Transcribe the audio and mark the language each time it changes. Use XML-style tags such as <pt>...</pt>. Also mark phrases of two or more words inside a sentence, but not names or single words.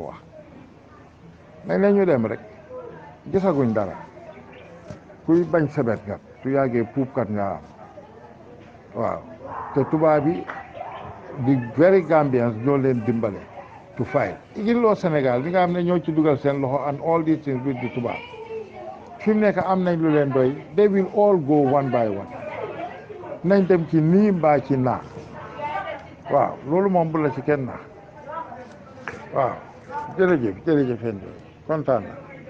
<wo>wax nañ la ñu dem rek gisaguñ dara kuy bañ sebet kat su yàggee puupkat nga am waaw te tubaab yi di</wo> <en>very Gambians</en> <wo>ñoo leen dimbale</wo> <en>to fight</en> <wo>igiloo Sénégal bi nga xam ne ñoo ci dugal seen loxo</wo> <en>and all these things with the</en> <wo>tubaab fi mu nekk am nañ lu leen doy</wo> <en>they will all go one by one</en> <wo>nañ dem ci nii mbaa ci naa waaw loolu moom bu la ci kenn naax waaw jërëjëf kontaan na</wo>